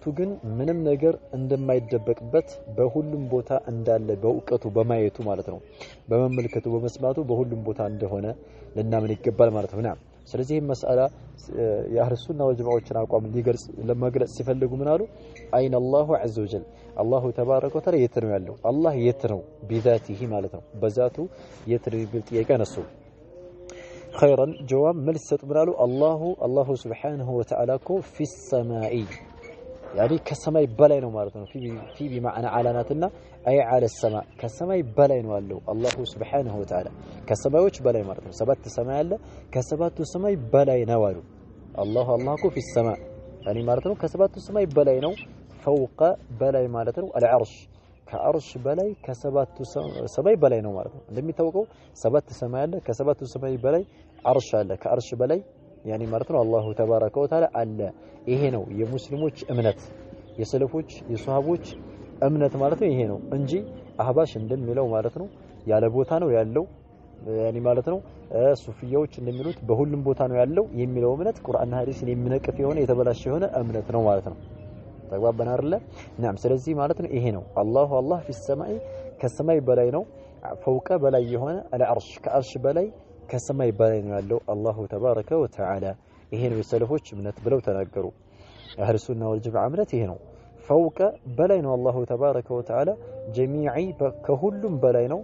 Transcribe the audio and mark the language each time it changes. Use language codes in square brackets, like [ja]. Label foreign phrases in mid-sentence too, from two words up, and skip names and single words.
[am] ግን ምንም ነገር እንደማይደበቅበት በሁሉም ቦታ እንዳለ በእውቀቱ በማየቱ ማለት ነው በመመልከቱ በመስማቱ በሁሉም ቦታ እንደሆነ ለናምን ይገባል ማለት ነው ስለዚህ መስአላ የአህለ ሱና ወልጀማዓዎችን አቋም ሊገልጽ ለማግለጽ ሲፈልጉ ምን አሉ [ar] أين الله عز وجل الله تبارك وتعالى [am] የት ነው ያለው አላህ የት ነው ቢዛቲሂ ማለት ነው በዛቱ የት ነው ቢል ጥያቄ አነሱ [ar] خيرا جواب [am] መልስ ሰጡ ምን አሉ [ar] الله سبحانه وتعالى [am] እኮ [ar] في السماء يعني [am] ከሰማይ በላይ ነው ማለት ነው [ar] في بمعنى علاناتنا اي على السماء [am] ከሰማይ በላይ ነው ያለው [ar] الله سبحانه وتعالى [am] ከሰማዮች በላይ ማለት ነው ሰባት ሰማይ አለ ከሰባቱ ሰማይ በላይ ነው አሉ አላሁ እኮ [ar] في السماء يعني [am] ማለት ነው ከሰባቱ ሰማይ በላይ ነው فوق በላይ ማለት ነው العرش ከአርሽ በላይ ከሰባቱ ሰማይ በላይ ነው ማለት ነው እንደሚታወቀው ሰባት ሰማይ አለ ከሰባቱ ሰማይ በላይ አርሽ አለ ከአርሽ በላይ يعني ማለት ነው [ar] الله تبارك وتعالى [am] አለ ይሄ ነው የሙስሊሞች እምነት የሰለፎች የሷሃቦች እምነት ማለት ነው ይሄ ነው እንጂ አህባሽ እንደሚለው ማለት ነው ያለ ቦታ ነው ያለው يعني ማለት ነው ሱፊያዎች እንደሚሉት በሁሉም ቦታ ነው ያለው የሚለው እምነት ቁርአንና ሐዲስን የሚነቅፍ የሆነ የተበላሸ የሆነ እምነት ነው ማለት ነው ተግባባን አይደለ نعم ስለዚህ ማለት ነው ይሄ ነው አላህ [ar] في السماء [am] ከሰማይ በላይ ነው فوق በላይ የሆነ العرش ከአርሽ በላይ ከሰማይ በላይ ነው ያለው [ar] الله تبارك وتعالى [am] ይሄ ነው የሰለፎች እምነት ብለው ተናገሩ አህለ ሱና ወል ጀማዓ እምነት ይሄ ነው فوق በላይ ነው [ar] الله تبارك وتعالى [am] ጀሚዒ ከሁሉም በላይ ነው